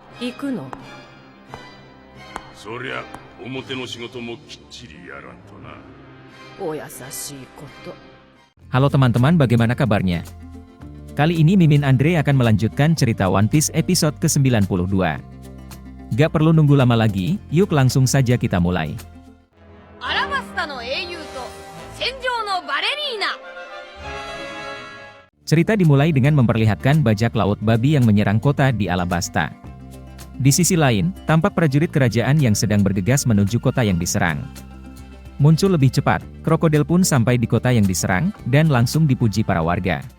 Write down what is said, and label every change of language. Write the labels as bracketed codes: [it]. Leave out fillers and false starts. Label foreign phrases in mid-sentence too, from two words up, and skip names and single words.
[ja] 行くの？そりゃ表の仕事もきっちりやらんとな。お優しいこと。 [id] Halo teman-teman, bagaimana kabarnya? Kali ini Mimin Andre akan melanjutkan cerita One Piece episode ke-92. Gak perlu nunggu lama lagi, yuk langsung saja kita mulai. Alabasta no eiyu to senjou no ballerina. Cerita dimulai dengan memperlihatkan bajak laut babi yang menyerang kota di Alabasta. Di sisi lain, tampak prajurit kerajaan yang sedang bergegas menuju kota yang diserang. Muncul lebih cepat, krokodil pun sampai di kota yang diserang, dan langsung dipuji para warga.